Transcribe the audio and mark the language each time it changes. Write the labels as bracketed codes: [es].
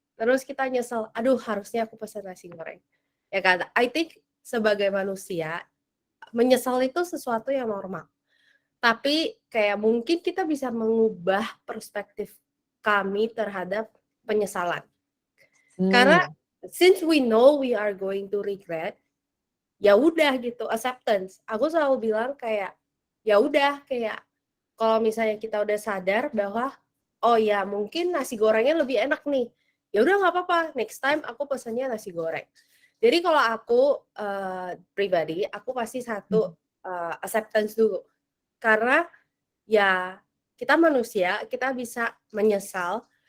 [id] Terus kita nyesel, aduh harusnya aku pesen nasi goreng. Ya kan, [en] I think [id] sebagai manusia, menyesal itu sesuatu yang normal. Tapi kayak mungkin kita bisa mengubah perspektif kami terhadap penyesalan. [en] Karena since we know we are going to regret, [id] ya udah gitu, [en] acceptance. [id] Aku selalu bilang kayak ya udah, kayak kalau misalnya kita udah sadar bahwa oh ya mungkin nasi gorengnya lebih enak nih, ya udah nggak apa-apa, next time aku pesannya nasi goreng. Jadi kalau aku pribadi, aku pasti satu acceptance dulu, karena ya kita manusia, kita bisa menyesal.